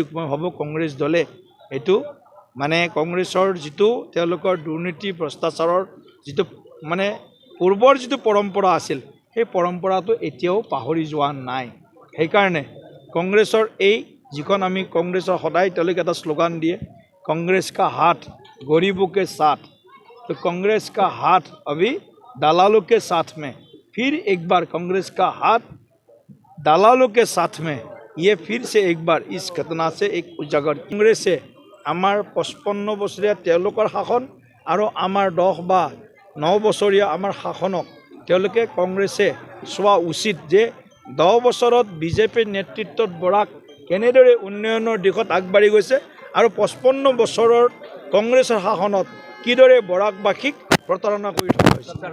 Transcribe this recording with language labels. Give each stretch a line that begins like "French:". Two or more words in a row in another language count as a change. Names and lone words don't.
Assamese: মই ভাবোঁ কংগ্ৰেছ দলে এইটো কংগ্ৰেছৰ যিটো তেওঁলোকৰ দুৰ্নীতি ভ্ৰষ্টাচাৰৰ যিটো পূৰ্বৰ যিটো পৰম্পৰা আছিল, সেই পৰম্পৰাটো এতিয়াও পাহৰি যোৱা নাই। সেইকাৰণে কংগ্ৰেছৰ যিখন আমি কংগ্ৰেছৰ সদায় তেওঁলোকে এটা শ্লোগান দিয়ে,
Hindi: कांग्रेस का हाथ गरीबों के साथ, तो कांग्रेस का हाथ अभी दलालों के साथ में, फिर एक बार कांग्रेस का हाथ दलालों के साथ में, ये फिर से एक बार इस घटना से एक उजागर।
Assamese: কংগ্ৰেছে আমাৰ 55 বছৰীয়া তেওঁলোকৰ শাসন আৰু আমাৰ 10 বা 9 বছৰীয়া আমাৰ শাসনক তেওঁলোকে কংগ্ৰেছে চোৱা উচিত যে 10 বছৰত বিজেপিৰ নেতৃত্বত বৰাক কেনেদৰে উন্নয়নৰ দিশত আগবাঢ়ি গৈছে আৰু 55 বছৰৰ কংগ্ৰেছৰ শাসনত কিদৰে বৰাকবাসীক প্ৰতাৰণা কৰি থকা হৈছে।